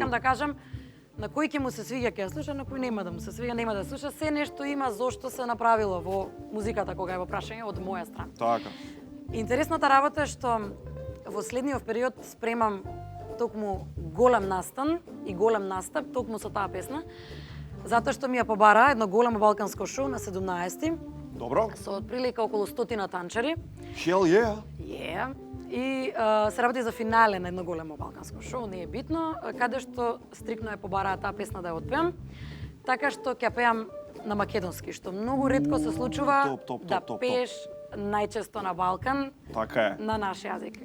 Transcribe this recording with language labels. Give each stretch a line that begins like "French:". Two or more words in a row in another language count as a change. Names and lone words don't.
Macedonian: сакам да кажам на кој ќе му се свиѓа ќе ја слуша, на кој нема да му се свиѓа, нема да слуша, се нешто има зошто се направило во музиката кога е во прашање од моја страна. Така. Интересната работа е што во следниот период спремам токму голем настан и голем настап токму со таа песна, затоа што ми ја побара едно големо балканско шоу на 17-ти. Добро. Со отприлика околу 100 танчари.
English: Hell yeah. Yeah.
Macedonian: И се работи за финале на едно големо балканско шоу, не е битно, каде што стрикно ја побараа таа песна да ја отпеам, така што ќе пеам на македонски, што многу ретко се случува да пееш најчесто на Балкан, Така е. на наш јазик.